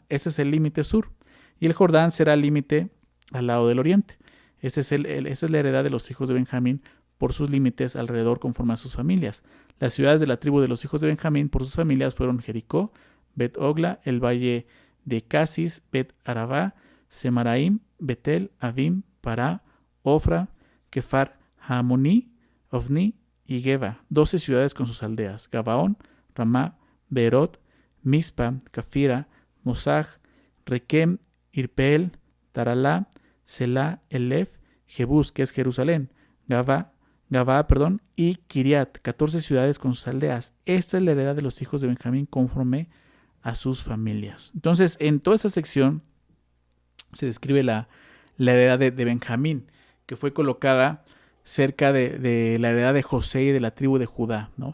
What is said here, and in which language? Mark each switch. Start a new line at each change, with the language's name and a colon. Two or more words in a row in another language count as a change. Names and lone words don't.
Spanish: Ese es el límite sur, y el Jordán será el límite al lado del oriente. Esa es la heredad de los hijos de Benjamín por sus límites alrededor conforme a sus familias. Las ciudades de la tribu de los hijos de Benjamín por sus familias fueron Jericó, Bet-Ogla, el valle de Casis, Bet-Arabá, Semaraim, Betel, Avim, Pará, Ofra, Kefar, Hamoní, Ofni y Geba, 12 ciudades con sus aldeas: Gabaón, Ramá, Beerot, Mispa, Cafira, Mosaj, Requem, Irpeel, Taralá, Selá, Elef, Jebús, que es Jerusalén, Gabá, y Kiriat, 14 ciudades con sus aldeas. Esta es la heredad de los hijos de Benjamín conforme a sus familias. Entonces, en toda esa sección se describe la heredad de Benjamín, que fue colocada cerca de la heredad de José y de la tribu de Judá, ¿no?